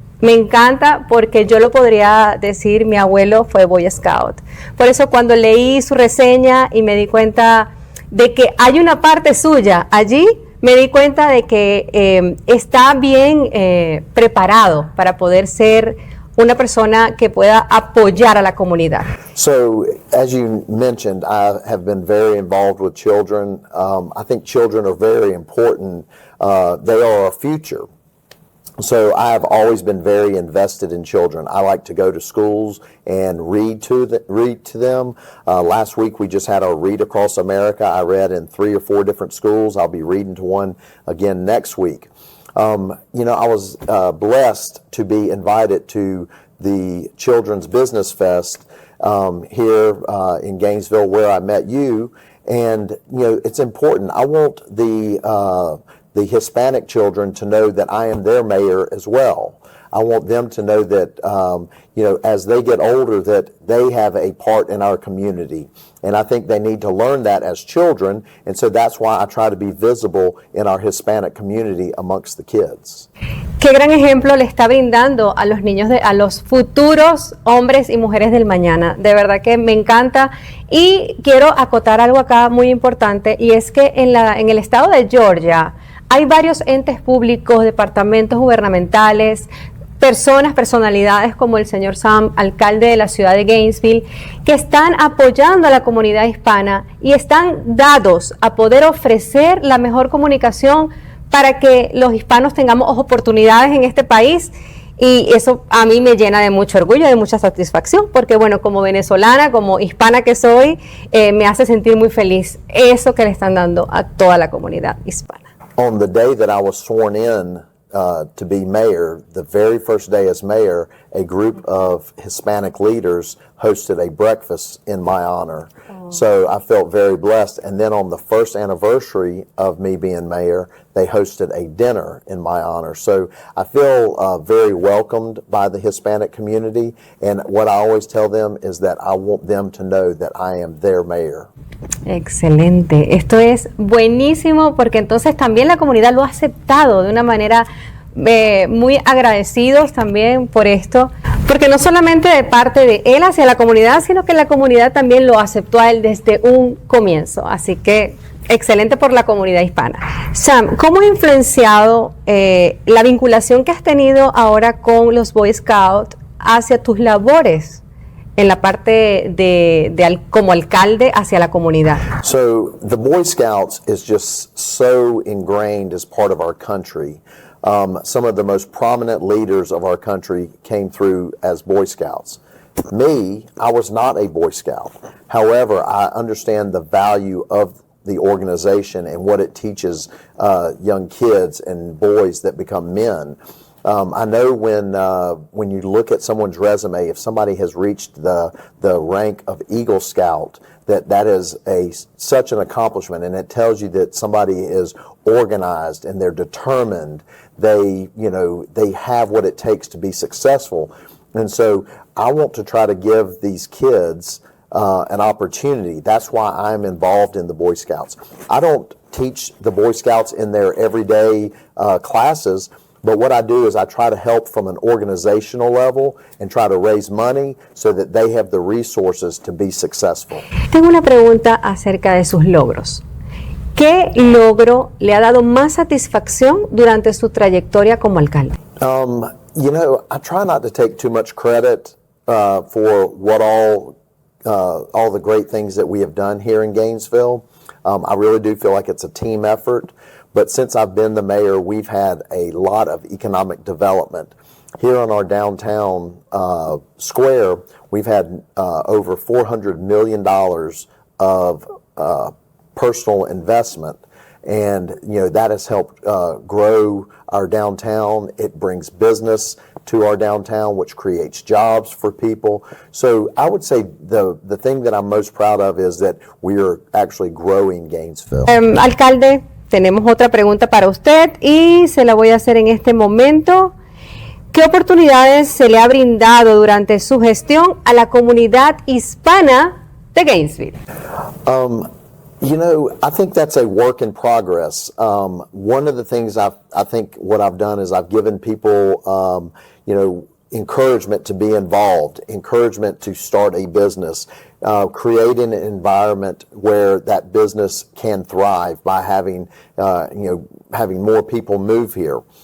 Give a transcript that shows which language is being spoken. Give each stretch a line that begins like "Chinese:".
Spanish: Me encanta porque yo lo podría decir, mi abuelo fue Boy Scout. Por eso cuando leí su reseña y me di cuenta de que hay una parte suya allí, me di cuenta de que está bien preparado para poder ser una persona que pueda apoyar a la comunidad.
English: So, as you mentioned, I have been very involved with children. I think children are very important. They are our future. So I have always been very invested in children. I like to go to schools and read to them. Last week we just had our Read Across America. I read in 3 or 4 different schools. I'll be reading to one again next week. I was blessed to be invited to the Children's Business Fest here in Gainesville, where I met you. And it's important. I want the Hispanic children to know that I am their mayor as well. I want them to know that, as they get older, that they have a part in our community. And I think they need to learn that as children. And so that's why I try to be visible in our Hispanic community amongst the kids.
Spanish: Qué gran ejemplo le está brindando a los niños, a los futuros hombres y mujeres del mañana. De verdad que me encanta. Y quiero acotar algo acá muy importante, y es que en el estado de Georgia hay varios entes públicos, departamentos gubernamentales, personalidades como el señor Sam, alcalde de la ciudad de Gainesville, que están apoyando a la comunidad hispana y están dados a poder ofrecer la mejor comunicación para que los hispanos tengamos oportunidades en este país. Y eso a mí me llena de mucho orgullo, de mucha satisfacción, porque bueno, como venezolana, como hispana que soy, me hace sentir muy feliz eso que le están dando a toda la comunidad hispana.
English: On the day that I was sworn in to be mayor, the very first day as mayor, a group of Hispanic leaders hosted a breakfast in my honor. Oh. So I felt very blessed. And then on the first anniversary of me being mayor, they hosted a dinner in my honor. So I feel very welcomed by the Hispanic community. And what I always tell them is that I want them to know that I am their mayor.
Spanish: Excelente. Esto es buenísimo, porque entonces también la comunidad lo ha aceptado de una manera muy agradecidos también por esto, porque no solamente de parte de él hacia la comunidad, sino que la comunidad también lo aceptó a él desde un comienzo. Así que excelente por la comunidad hispana. Sam, ¿cómo ha influenciado la vinculación que has tenido ahora con los Boy Scouts hacia tus labores en la parte como alcalde hacia la comunidad?
English: So the Boy Scouts is just so ingrained as part of our country. Some of the most prominent leaders of our country came through as Boy Scouts. Me, I was not a Boy Scout. However, I understand the value of the organization and what it teaches young kids and boys that become men. I know when you look at someone's resume, if somebody has reached the rank of Eagle Scout, that is such an accomplishment, and it tells you that somebody is organized and they're determined. They have what it takes to be successful. And so I want to try to give these kids an opportunity. That's why I'm involved in the Boy Scouts. I don't teach the Boy Scouts in their everyday classes, but what I do is I try to help from an organizational level and try to raise money so that they have the resources to be successful.
Spanish: Tengo una pregunta acerca de sus logros. ¿Qué logro le ha dado más satisfacción durante su trayectoria como alcalde?
English: I try not to take too much credit for what all the great things that we have done here in Gainesville. I really do feel like it's a team effort. But since I've been the mayor, we've had a lot of economic development. Here on our downtown square, we've had over $400 million of personal investment. And, that has helped grow our downtown. It brings business to our downtown, which creates jobs for people. So I would say the thing that I'm most proud of is that we are actually growing Gainesville.
Spanish: Alcalde, tenemos otra pregunta para usted y se la voy a hacer en este momento. ¿Qué oportunidades se le ha brindado durante su gestión a la comunidad hispana de Gainesville?
English: I think that's a work in progress. One of the things I think what I've done is I've given people, encouragement to be involved, encouragement to start a business, creating an environment where that business can thrive by having more people move here.